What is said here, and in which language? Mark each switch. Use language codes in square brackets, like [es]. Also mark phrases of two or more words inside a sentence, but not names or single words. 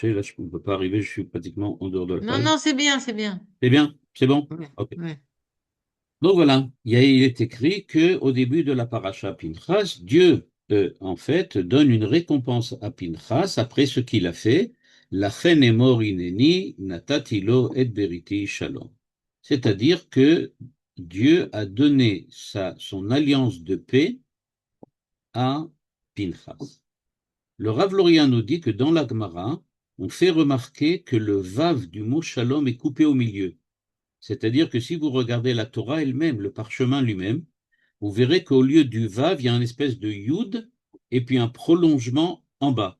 [fr] Là, je ne peux pas arriver, je suis pratiquement en dehors de la Non, page. non, c'est bien, c'est bien. C'est bien? C'est bon? Ouais, OK. ouais. Donc voilà, il est écrit que au début de la paracha Pinchas, Dieu, en fait, donne une récompense à Pinchas après ce qu'il a fait. [he] לה אמור הנני נתתילו את בריתי שלום. [fr] C'est-à-dire que Dieu a donné son alliance de paix à Pinchas. Le Rav Lorien nous dit que dans la Gemara, on fait remarquer que le vav du mot shalom est coupé au milieu. C'est-à-dire que si vous regardez la Torah elle-même, le parchemin lui-même, vous verrez qu'au lieu du vav, il y a une espèce de yud et puis un prolongement en bas.